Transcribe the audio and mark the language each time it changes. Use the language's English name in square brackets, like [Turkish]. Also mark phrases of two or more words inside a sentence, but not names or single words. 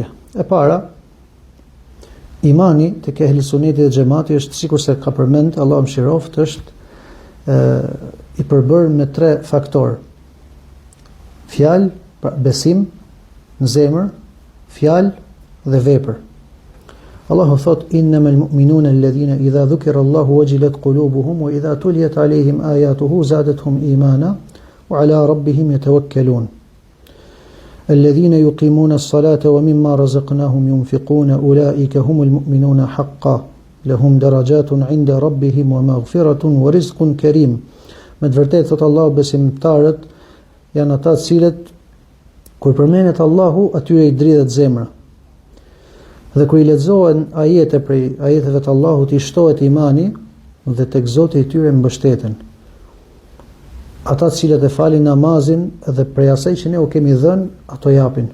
[Albanian] E para, imani tek ehli sunneti dhe xhamati është, sikur se ka përmend Allahu mëshiroft, është i përbërë me 3 faktorë. Fjalë, pra besim në zemër, fjalë dhe vepër. Allahu thot, [Arabic] إنما المؤمنون الذين إذا ذكر الله وجلت قلوبهم وإذا تليت عليهم آياته زادتهم إيمانا وعلى ربهم يتوكلون. الذين يقيمون الصلاة ومما رزقناهم ينفقون أولئك هم المؤمنون حقا لهم درجات عند ربهم ومغفرة ورزق كريم. [Albanian] Me të vërtetë thot Allahu, besimtarët janë ata të cilët kur përmendet Allahu, atyre i dridhet zemra. Dhe kur i lexohen ajete prej ajeteve të Allahut, i shtohet imani, dhe tek Zoti i tyre mbështeten. Ata të cilët e falin namazin dhe prej asaj që ne u kemi dhënë, ato japin.